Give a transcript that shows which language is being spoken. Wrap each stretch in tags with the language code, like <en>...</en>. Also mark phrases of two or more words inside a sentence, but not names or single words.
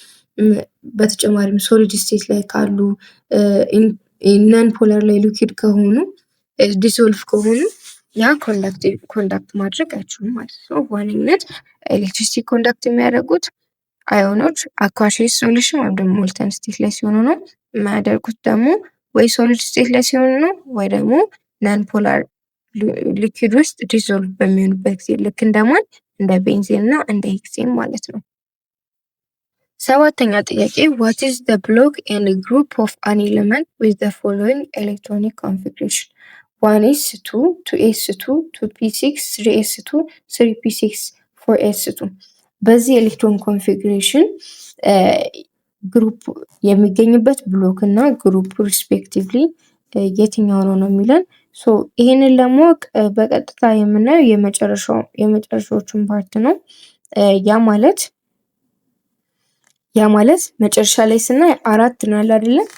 <am>በተጨማሪም</am> <en>solid state</en> <am>ላይ ካሉ</am> <en>non polar</en> <am>ላይ ሊኩዊድ ከሆኑ ዲዞልቭ ከሆኑ ያ ኮንዳክት ማድረግ አይችሉም ማለት ነው። በዋነኝነት</am> <en>electricity conduct</en> <am>የሚያደርጉት አዮኖች</am> <en>aqueous solution</en> <am>ወይም ደግሞ</am> <en>molten state</en> <am>ላይ ሲሆኑ ነው። የማያደርጉት ደግሞ ወይ</am> <en>solid state</en> <am>ላይ ሲሆኑ ነው ወይ ደግሞ</am> <en>non polar liquid</en> <am>ውስጥ ዲዞልቭ በሚሆኑበት ጊዜ ልክ እንደማን እንደ ቤንዚን እና እንደ ሄክሴን ማለት ነው። ሰባተኛ ጥያቄ</am> <en>what is the block and group of an element with the following electronic configuration</en> <am>1s2 2s2 2p6 3s2 3p6 4s2 በዚህ</am> <en>electron configuration</en> <am>ግሩፕ የሚገኝበት ብሎክ እና ግሩፕ ሪስፔክቲቭሊ የትኛው ነው የሚለን። ይህንን ለማወቅ በቀጥታ የምናየው የመጨረሻዎቹን ፓርት ነው። ያ ማለት መጨረሻ ላይ ስናይ 4 ነው አይደለ?</am>